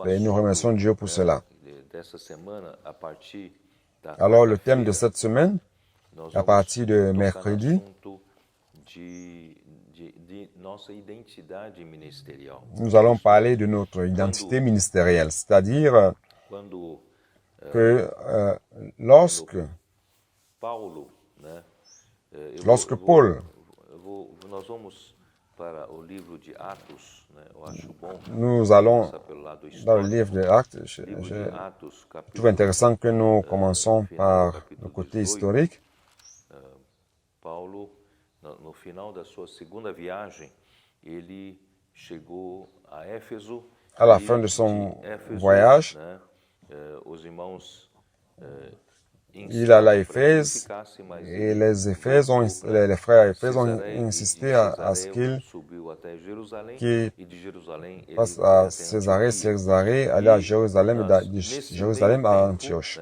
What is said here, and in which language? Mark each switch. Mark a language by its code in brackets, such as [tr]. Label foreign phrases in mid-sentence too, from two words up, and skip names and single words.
[fr] Nous remercions Dieu pour cela. Alors le thème de cette semaine, à partir de mercredi, nous allons parler de notre identité ministérielle, c'est-à-dire que lorsque Paul, nous allons dans le livre de Actes, je trouve intéressant que nous commençons par le côté historique. [pt] Paulo, no final da sua segunda viagem, ele chegou a Éfeso. [fr] À la fin de son voyage, il alla à Éphèse et les frères à Éphèse ont insisté à ce qu'il passe à Césarée, aller à Jérusalem et de Jérusalem à Antioche.